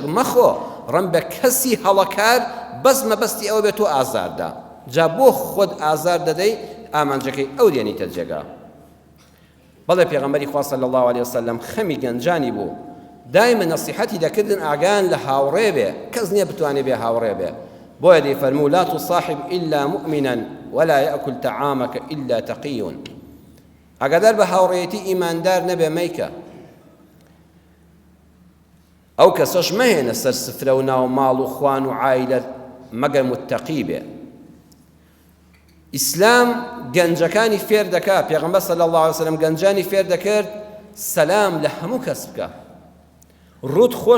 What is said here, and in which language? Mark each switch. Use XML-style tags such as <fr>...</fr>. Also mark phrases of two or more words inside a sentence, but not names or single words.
<ckb>مەخۆ ڕەن بە کەسی هەڵەکار بەس مەبەستی ئەوە بێت تۆ ئازاردا جا بۆ خۆت ئازار دەدەی ئامانجەکەی ئەو دێنیتە جێگا بەڵێ پێغەمبەری خوا</ckb> <ar>صلی الله علیه وسلم</ar> <ckb>خەمی گەنجانی بوو دائما نصیحەتی دەکردن ئاگان لە هاوڕێ بێ کەس نییە بتوانێ بێ هاوڕێ بێ بۆیە دەیفەرموو</ckb> <ar>لا تصاحب إلا مؤمنا ولا يأكل طعامك إلا تقي</ar> <ckb>ئەگەدار بە هاوڕێیەتی ئیماندار نەبێ مەیکە ئەو کەسەش مەهێنە سەر سفرە و ناو ماڵ و خوان و عایلە مەگەر متتەقی بێ ئیسلام گەنجەکانی فێر دەکات پێغەمبەر</ckb> <ar>صلی الله علیه وسلم</ar> <ckb>گەنجانی فێر دەکرد سەلام لە هەموو کەس بکە ڕوت خۆش</ckb>